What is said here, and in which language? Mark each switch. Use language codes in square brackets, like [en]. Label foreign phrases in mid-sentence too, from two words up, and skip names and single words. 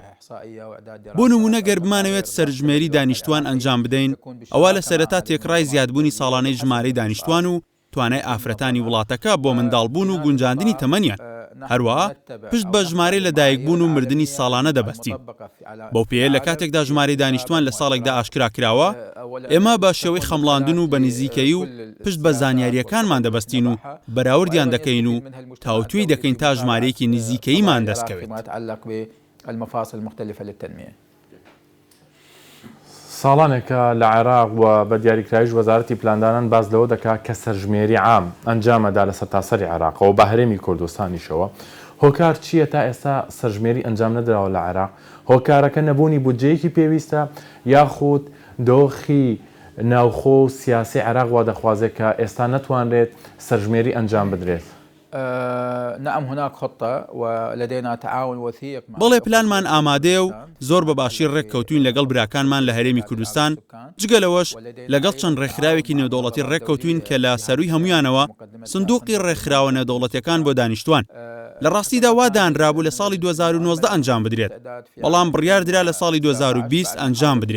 [ckb] بۆ نمونە گەر بمانەوێت سەرژمێری دانیشتوان ئەنجام بدەین، ئەوە لە سەرەتا تێکڕای زیادبوونی ساڵانەی ژمارەی دانیشتوان و توانای ئافرەتانی وڵاتەکە بۆ منداڵبوون و گونجاندنی تەمەنیان، هەروەها پشت بە ژمارەی لەدایکبوون و مردنی ساڵانە دەبەستین. بەو پێیە لە کاتێکدا ژمارەی دانیشتوان لە ساڵێکدا ئاشکرا کراوە، ئێمە بە شێوەی خەمڵاندن و بە نزیکەیی و پشت بە زانیاریەکانمان دەبەستین و بەراوردیان دەکەین و تاوتوی دەکەین تا ژمارەیەکی نزیکەییمان دەستکەوێت. [ar] المفاصل المختلفة للتنمية. [ckb] ساڵانێکە لە عێراق و بە دیاریکراویش وەزارەتی پلاندانان باز لەوە دەکات کە سەرژمێری عام ئەنجامەدا لە سەرتاسەری عێراقەوە بە هەرێمی کوردستانیشەوە. هۆکار چییە تا ئێستا سەرژمێری ئەنجام نەدراوە لە عێراق؟ هۆکارەکە نەبوونی بودجەیەکی پێویستە یاخود دۆخی ناوخۆ و سیاسی عێراق وا دەخوازێت کە ئێستا نەتوانرێت سەرژمێری ئەنجام بدرێت؟ [ar] نعم هناك خطة ولدينا تعاون وثيق. [ckb] بەڵێ پلانمان ئامادەیە و زۆر بەباشی ڕێککەوتوین لەگەڵ براکانمان لە هەرێمی کوردستان، جگەلەوەش لەگەڵ چەند ڕێکخراوێکی نێودەوڵەتی ڕێککەوتوین کە لە سەرووی هەمویانەوە سندوقی ڕێکخراوە نێودەوڵەتیەکان بۆ دانیشتوان. لە ڕاستیدا وا دانرابوو لە ساڵی 2019 ئەنجام بدرێت، بەڵام بڕیاردرا لە ساڵی 2020 ئەنجام بدرێت.